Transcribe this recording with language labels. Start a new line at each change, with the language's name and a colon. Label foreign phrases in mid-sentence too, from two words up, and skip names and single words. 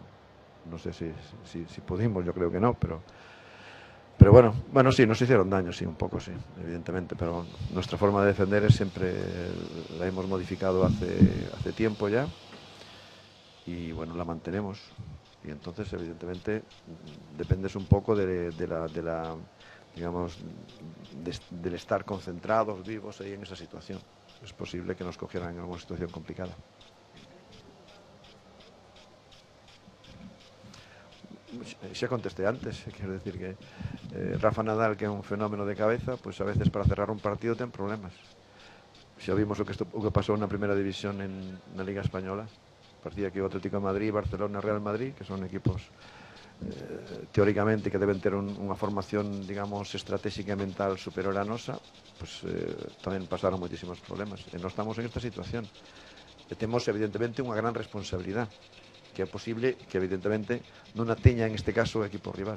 Spanish: No sé si pudimos, yo creo que no, pero bueno, sí, nos hicieron daño, sí, un poco, sí, evidentemente, pero nuestra forma de defender es siempre, la hemos modificado hace tiempo ya, y bueno, la mantenemos, y entonces evidentemente dependes un poco de la digamos, del estar concentrados, vivos ahí en esa situación. Es posible que nos cogieran en alguna situación complicada. Ya contesté antes, quiero decir que Rafa Nadal, que é un fenómeno de cabeza, pues a veces para cerrar un partido ten problemas.
Galician: Xa vimos o que pasou na primeira división na Liga Española. Parecía que o Atlético de Madrid, Barcelona, Real Madrid, que son equipos teóricamente que deben ter unha formación, digamos, estratégica e mental superior á nosa, pues tamén pasaron moitísimos problemas, e non estamos en esta situación, e temos evidentemente unha gran responsabilidade, que é posible que evidentemente non a teña en este caso o equipo rival.